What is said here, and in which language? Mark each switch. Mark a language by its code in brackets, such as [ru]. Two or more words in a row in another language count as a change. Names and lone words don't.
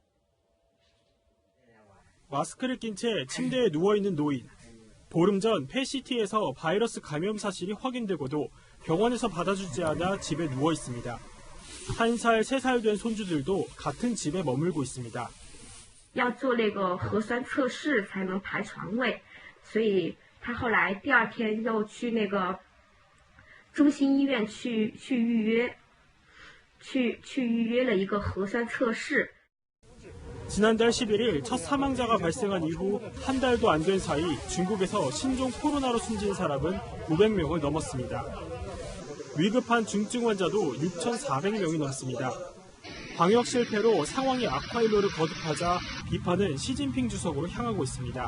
[ko] 마스크를 낀 채 침대에 누워있는 노인. 보름 전 폐시티에서 바이러스 감염 사실이 확인되고도 병원에서 받아주지 않아 집에 누워 있습니다. 1살, 3살 된 손주들도 같은 집에 머물고 있습니다. [zh] 要做那个核酸测试才能排床位，所以他后来第二天又去那个中心医院去预约了一个核酸测试。 [ko] 지난달 11일 첫 사망자가 발생한 이후 한 달도 안 된 사이 중국에서 신종 코로나로 숨진 사람은 500명을 넘었습니다. 위급한 중증 환자도 6,400명이 넘습니다. 방역 실패로 상황이 악화일로를 거듭하자 비판은 시진핑 주석으로 향하고 있습니다.